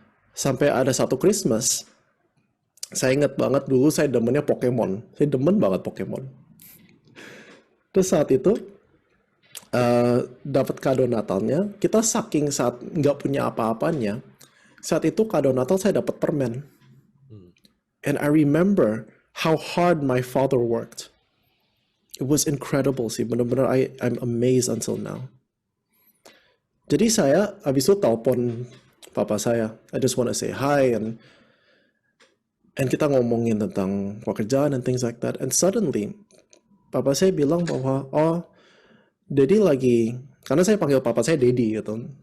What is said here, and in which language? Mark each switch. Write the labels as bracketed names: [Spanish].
[Indonesian] Sampai ada satu Christmas, saya ingat banget dulu saya demennya Pokemon. Saya demen banget Pokemon. Terus saat itu, dapat kado Natalnya, kita saking saat nggak punya apa-apanya, saat itu kado Natal saya dapat permen. [English] And I remember how hard my father worked. It was incredible sih, [Indonesian] benar-benar [English] I'm amazed until now. [Indonesian] Jadi saya habis itu telepon papa saya. [English] I just want to say hi [Indonesian] and kita ngomongin tentang pekerjaan [English] and things like that. And suddenly [Indonesian] papa saya bilang bahwa oh Daddy lagi, karena saya panggil papa saya Daddy gitu.